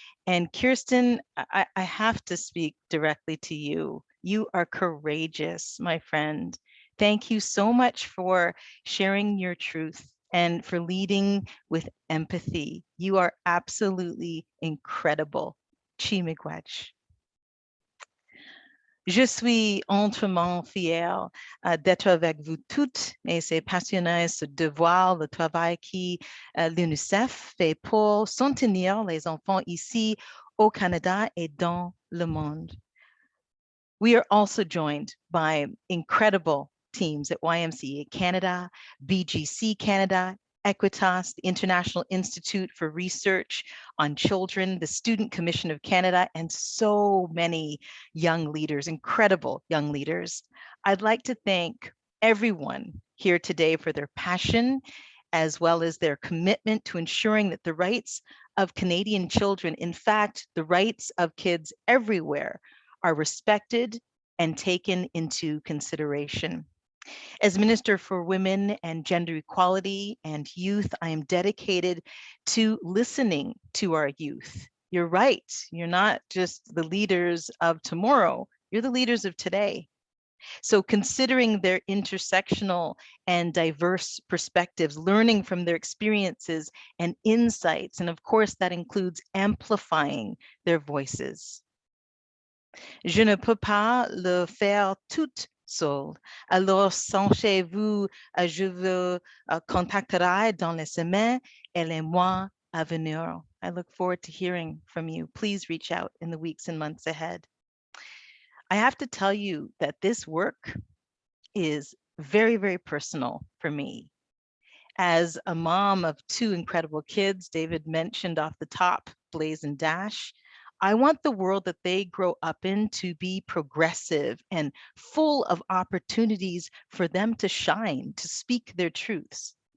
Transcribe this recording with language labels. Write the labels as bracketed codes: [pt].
[en] And Kirsten, I have to speak directly to you. You are courageous, my friend. Thank you so much for sharing your truth and for leading with empathy. You are absolutely incredible. [oj] Chi miigwech. [fr] Je suis amplement fière d'être avec vous toutes et c'est passionnant de voir le travail qui l'UNICEF fait pour soutenir les enfants ici au Canada et dans le monde. [en] We are also joined by incredible teams at YMCA Canada, BGC Canada, Equitas, the International Institute for Research on Children, the Student Commission of Canada, and so many young leaders, incredible young leaders. I'd like to thank everyone here today for their passion as well as their commitment to ensuring that the rights of Canadian children, in fact, the rights of kids everywhere, are respected and taken into consideration. As Minister for Women and Gender Equality and Youth, I am dedicated to listening to our youth. You're right, you're not just the leaders of tomorrow, you're the leaders of today. So considering their intersectional and diverse perspectives, learning from their experiences and insights, and of course that includes amplifying their voices. [fr] Je ne peux pas le faire toute seule. Alors, sachez-vous, je vous contacterai dans les semaines et les mois à venir. [en] I look forward to hearing from you. Please reach out in the weeks and months ahead. I have to tell you that this work is very, very personal for me. As a mom of two incredible kids, David mentioned off the top, Blaze and Dash, I want the world that they grow up in to be progressive and full of opportunities for them to shine, to speak their truths.